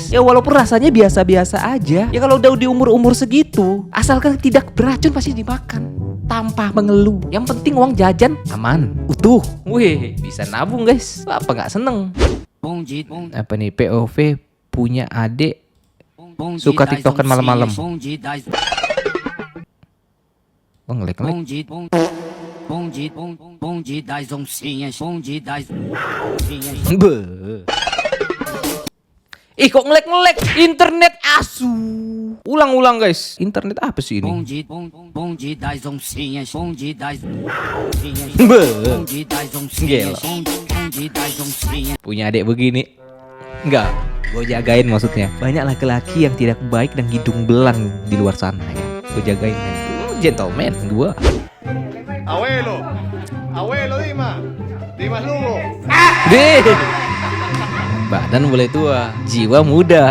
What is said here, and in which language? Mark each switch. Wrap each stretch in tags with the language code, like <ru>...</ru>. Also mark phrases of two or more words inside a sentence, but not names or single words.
<id>Ya walaupun rasanya biasa-biasa aja. Ya kalau udah di umur-umur segitu, asalkan tidak beracun pasti dimakan tanpa mengeluh. Yang penting uang jajan aman, utuh. Wih, bisa nabung guys. Apa nggak seneng? Apa nih POV punya adik suka tiktokan malam-malam. Oh ngelek.</id> <pt>Bonde das oncinhas, bonde das oncinhas.</pt> <id>Ih kok ngelek internet asu. Ulang guys. Internet apa sih ini?</id> <pt>Bonde das oncinhas, bonde das oncinhas.</pt> <id>Gelo.</id> <pt>Bonde das oncinhas, bonde das oncinhas.</pt> <id>Punya adik begini. Enggak, gue jagain maksudnya. Banyak laki-laki yang tidak baik dan hidung belang di luar sana ya. Gue jagain men. Gentleman gue. Abuelo Dimas Lugo. Deh. Badan boleh tua, jiwa muda.</id>